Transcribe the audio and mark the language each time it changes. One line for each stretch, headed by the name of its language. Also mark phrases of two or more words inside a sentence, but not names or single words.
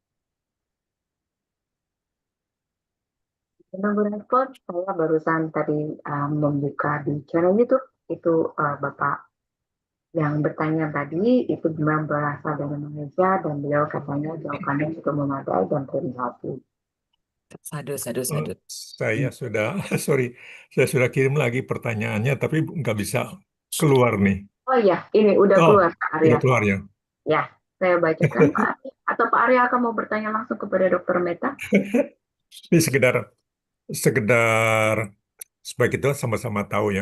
Indonesian: Karena berespon, saya barusan tadi membuka di channel YouTube, itu Bapak yang bertanya tadi, itu memang berasal dari Malaysia, dan beliau katanya jawabannya cukup memadai dan terjawab.
Pali: Sadu, sadu, Oh,
Indonesian: sadu. saya sudah, sorry, saya sudah kirim lagi pertanyaannya, tapi nggak bisa keluar nih. Oh iya, ini udah Oh, keluar Pak Arya. udah keluar ya. Ya, saya bacakan Pak Arya. Atau Pak Arya akan mau bertanya langsung kepada Dokter Meta? Ini sekedar, sekedar supaya kita sama-sama tahu ya.